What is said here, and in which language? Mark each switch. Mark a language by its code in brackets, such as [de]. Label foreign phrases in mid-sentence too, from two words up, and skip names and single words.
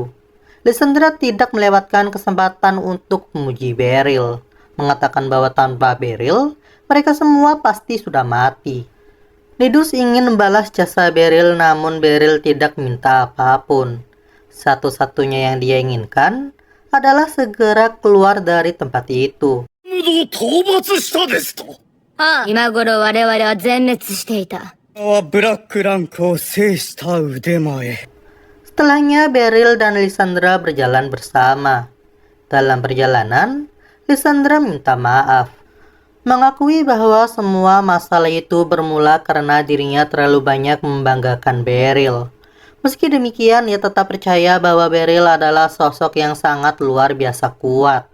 [id] Lysandra tidak melewatkan kesempatan untuk memuji Beryl, mengatakan bahwa tanpa Beryl, mereka semua pasti sudah mati. Nidus ingin membalas jasa Beryl, namun Beryl tidak minta apapun. Satu-satunya yang dia inginkan adalah segera keluar dari tempat itu. [ja] 討伐したですと。ああ、今頃我々は全滅していた。ブラックランクを制した腕前。 [id] Setelahnya, Beryl dan Lysandra berjalan bersama. Dalam perjalanan, Lysandra minta maaf, mengakui bahwa semua masalah itu bermula karena dirinya terlalu banyak membanggakan Beryl. Meski demikian, ia tetap percaya bahwa Beryl adalah sosok yang sangat luar biasa kuat.